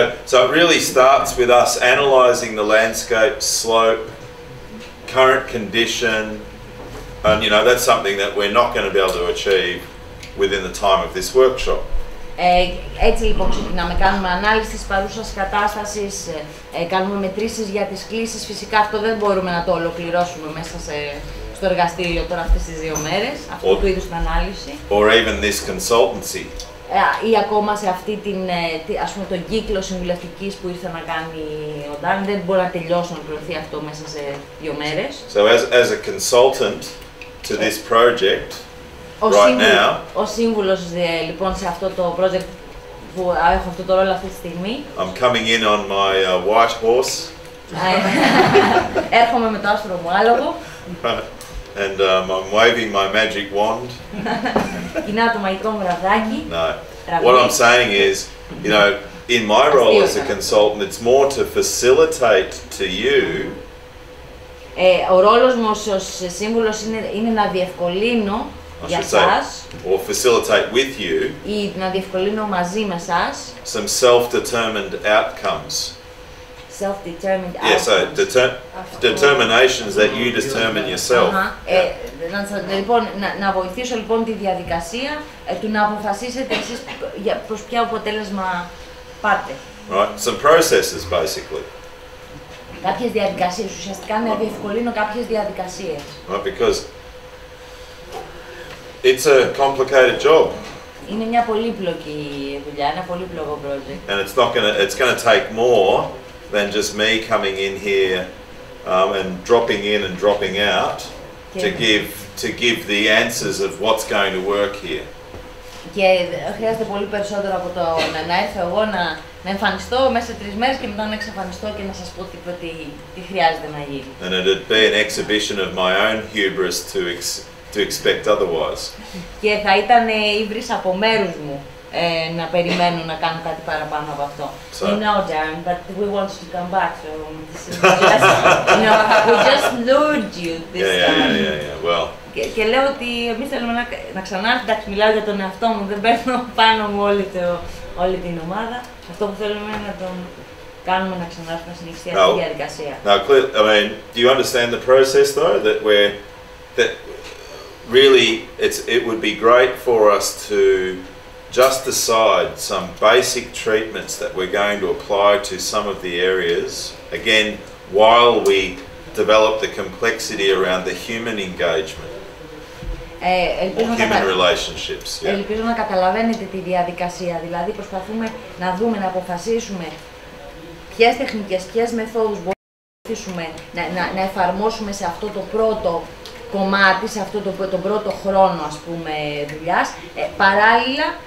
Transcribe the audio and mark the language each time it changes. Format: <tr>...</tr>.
<en>So it really starts with us analysing the landscape, slope, current condition, and you know that's something that we're not going to be able to achieve within the time of this workshop.</en> <el>Έτσι λοιπόν ξεκινάμε, κάνουμε ανάλυση της παρούσας κατάστασης, κάνουμε μετρήσεις για τις κλήσεις. Φυσικά αυτό δεν μπορούμε να το ολοκληρώσουμε μέσα στο εργαστήριο τώρα αυτές τις 2 μέρες, αυτού του είδους την ανάλυση.</el> <en>Or even this consultancy.</en> <el>Ή ακόμα σε αυτή ας πούμε, τον κύκλο συμβουλευτικής που ήρθε να κάνει ο Darren, δεν μπορεί να τελειώσει να ολοκληρωθεί αυτό μέσα σε 2 μέρες.</el> <en>So as a consultant to this project,</en> <el>ο σύμβουλος λοιπόν σε αυτό το project που έχω αυτό το ρόλο αυτή τη στιγμή.</el> <en>I'm coming in on my white horse.</en> <el>Έρχομαι με το άσπρο μου άλογο.</el> <en>And I'm waving my magic wand.</en> <el>Κοινάω το μαγικό μου ραβδάκι.</el> <en>No. What I'm saying is, you know, in my role as a consultant, it's more to facilitate to you.</en> <el>Ο ρόλος μου ως σύμβουλος είναι να διευκολύνω για σας,</el> <en>or facilitate with you,</en> <el>ή να διευκολύνω μαζί με σας,</el> <en>some self-determined outcomes. Self-determined Yeah, so determinations that you determine yourself.</en> <el>Λοιπόν, να βοηθήσω λοιπόν τη διαδικασία του να αποφασίσετε εσείς προς ποιο αποτέλεσμα πάτε.</el> <en>Right, some processes basically.</en> <el>Κάποιες διαδικασίες, ουσιαστικά να διευκολύνω κάποιες διαδικασίες.</el> <en>Right, because it's a complicated job.</en> <el>Είναι μια πολύπλοκη δουλειά, ένα πολύπλοκο project.</el> <en>And it's gonna take more than just me coming in here and dropping in and dropping out to give the answers of what's going to work here.</en> <el>Και χρειάζεται πολύ περισσότερο από το να έρθω εγώ να εμφανιστώ μέσα σε 3 μέρες και μετά να εξαφανιστώ και να σας πω τι χρειάζεται να γίνει.</el> <en>And it'd be an exhibition of my own hubris to expect otherwise.</en> <el>Και θα ήταν ύβρις από μέρους μου να περιμένουν να κάνουν κάτι παραπάνω από αυτό.</el> <en>You know, Darren, but we want you to come back, so this is just, you know, we just lured you this time. Yeah, well.</en> <el>Και λέω ότι εμείς θέλουμε να ξανάρθει, εντάξει, μιλάω για τον εαυτό μου, δεν παίρνω πάνω μου όλη την ομάδα. Αυτό που θέλουμε είναι να τον κάνουμε να ξανάρθει να συνεχίσει αυτή τη διαδικασία.</el> <en>Now, I mean, do you understand the process though, that really it would be great for us to just decide some basic treatments that we're going to apply to some of the areas, again, while we develop the complexity around the human engagement, or human relationships.</en> <el>Ελπίζω να καταλαβαίνετε τη διαδικασία, δηλαδή προσπαθούμε να δούμε, να αποφασίσουμε ποιες τεχνικές, ποιες μεθόδους μπορούμε να εφαρμόσουμε σε αυτό το πρώτο κομμάτι, σε αυτό τον πρώτο χρόνο ας πούμε δουλειάς, παράλληλα</el>